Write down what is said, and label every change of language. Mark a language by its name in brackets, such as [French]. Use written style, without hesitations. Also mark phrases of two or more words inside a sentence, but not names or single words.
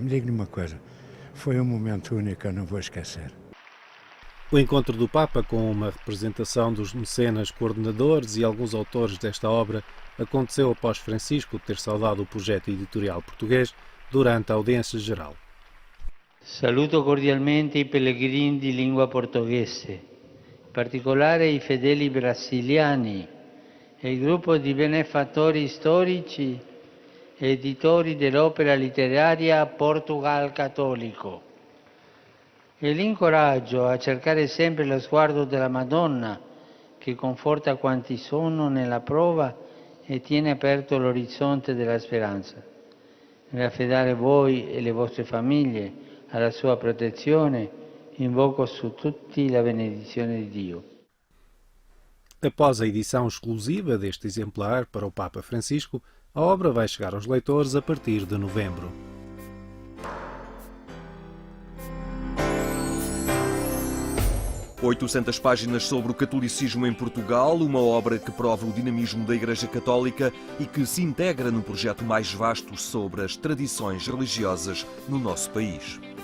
[Portuguese] Me diga-lhe uma coisa, foi um momento único, eu não vou esquecer. O encontro do Papa com uma representação dos mecenas coordenadores e alguns autores desta obra aconteceu após Francisco ter saudado o projeto editorial português durante a audiência geral. [Italian] Saluto cordialmente i pellegrini di lingua portoghese, in particolare i fedeli brasiliani e il gruppo di benefattori storici e editori dell'opera letteraria Portugal Cattolico. E li incoraggio a cercare sempre lo sguardo della Madonna che conforta quanti sono nella prova e tiene aperto l'orizzonte della speranza. Nell'affidare voi e le vostre famiglie alla sua protezione, invoco su tutti la benedizione di Dio. [Portuguese] Após a edição exclusiva deste exemplar para o Papa Francisco, a obra vai chegar aos leitores a partir de novembro. – 800 páginas sobre o catolicismo em Portugal, uma obra que prova o dinamismo da Igreja Católica e que se integra num projeto mais vasto sobre as tradições religiosas no nosso país.